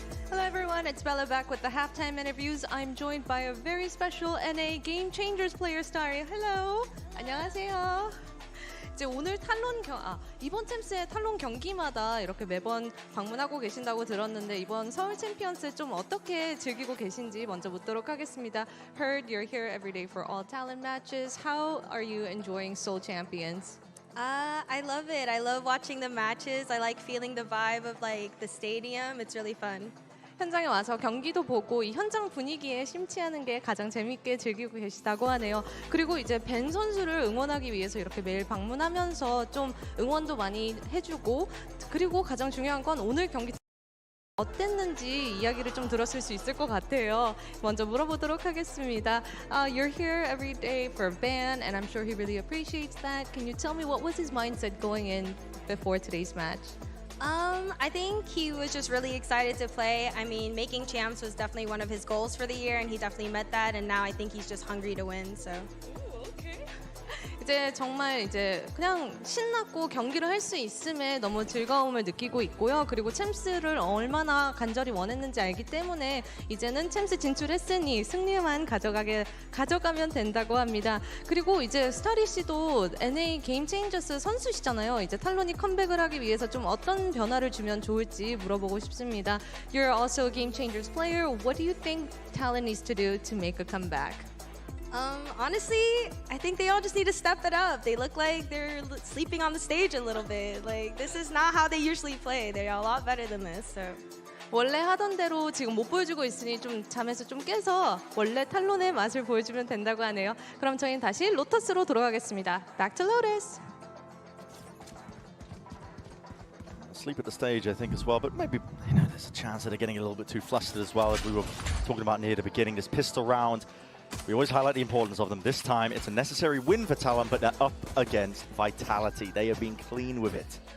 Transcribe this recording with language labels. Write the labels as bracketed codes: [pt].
[en] Hello everyone, it's Bella back with the halftime interviews. I'm joined by a very special NA Game Changers player star. Hello. [ko] 안녕하세요. 이제 오늘 이번 챔스의 탈론 경기마다 이렇게 매번 방문하고 계신다고 들었는데 이번 서울 챔피언스 좀 어떻게 즐기고 계신지 먼저 묻도록 하겠습니다. [en] Heard you're here every day for all talent matches. How are you enjoying Seoul Champions? I love it. I love watching the matches. I like feeling the vibe of like the stadium. It's really fun. [ko] 현장에 와서 경기도 보고 이 현장 분위기에 심취하는 게 가장 재밌게 즐기고 계시다고 하네요. 그리고 이제 벤 선수를 응원하기 위해서 이렇게 매일 방문하면서 좀 응원도 많이 해주고, 그리고 가장 중요한 건 오늘 경기 어땠는지 이야기를 좀 들었을 수 있을 것 같아요. 먼저 물어보도록 하겠습니다. [en] You're here every day for Ben, and I'm sure he really appreciates that. Can you tell me what was his mindset going in before today's match? I think he was just really excited to play. I mean, making champs was definitely one of his goals for the year, and he definitely met that. And now I think he's just hungry to win. So. [ko] 이제 정말 이제 그냥 신났고 경기를 할 수 있음에 너무 즐거움을 느끼고 있고요. 그리고 챔스를 얼마나 간절히 원했는지 알기 때문에 이제는 챔스 진출했으니 승리만 가져가면 된다고 합니다. 그리고 이제 스타리 씨도 NA 게임 체인저스 선수시잖아요. 이제 탈론이 컴백을 하기 위해서 좀 어떤 변화를 주면 좋을지 물어보고 싶습니다. [en] You're also a game changers player. What do you think Talon needs to do to make a comeback? Honestly, I think they all just need to step it up. They look like they're sleeping on the stage a little bit. Like, this is not how they usually play. They're a lot better than this. So. [ko] 원래 하던 대로 지금 못 보여주고 있으니 좀 잠에서 좀 깨서 원래 탈론의 맛을 보여주면 된다고 하네요. 그럼 저희는 다시 로터스로 돌아가겠습니다. [en] Back to Lotus. Sleep at the stage, I think, as well. But maybe, you know, there's a chance that they're getting a little bit too flustered as well, as we were talking about near the beginning. This pistol round, we always highlight the importance of them. This time, it's a necessary win for Talon, but they're up against Vitality. They have been clean with it.